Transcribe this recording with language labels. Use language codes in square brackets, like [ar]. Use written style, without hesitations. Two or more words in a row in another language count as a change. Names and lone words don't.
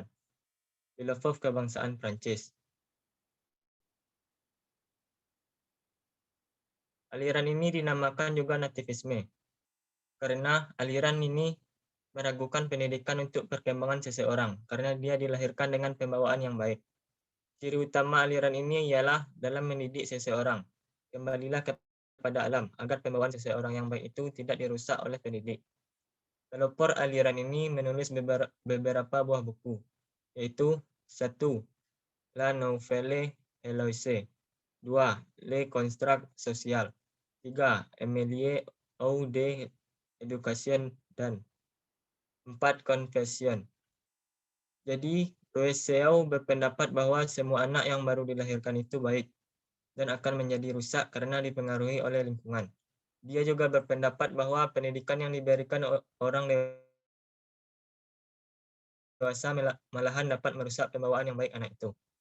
[id] Filosof kebangsaan Prancis. Aliran ini dinamakan juga nativisme, karena aliran ini meragukan pendidikan untuk perkembangan seseorang, karena dia dilahirkan dengan pembawaan yang baik. Ciri utama aliran ini ialah dalam mendidik seseorang, kembalilah kepada alam, agar pembawaan seseorang yang baik itu tidak dirusak oleh pendidik. Pelopor aliran ini menulis beberapa buah buku, yaitu 1. La Nouvelle Heloise, 2. Le Construct Social, 3. Emilie ou de Education, dan 4. Confession. Jadi, Rousseau berpendapat bahwa semua anak yang baru dilahirkan itu baik dan akan menjadi rusak karena dipengaruhi oleh lingkungan. Dia juga berpendapat bahwa pendidikan yang diberikan orang dewasa malahan dapat merusak pembawaan yang baik anak itu.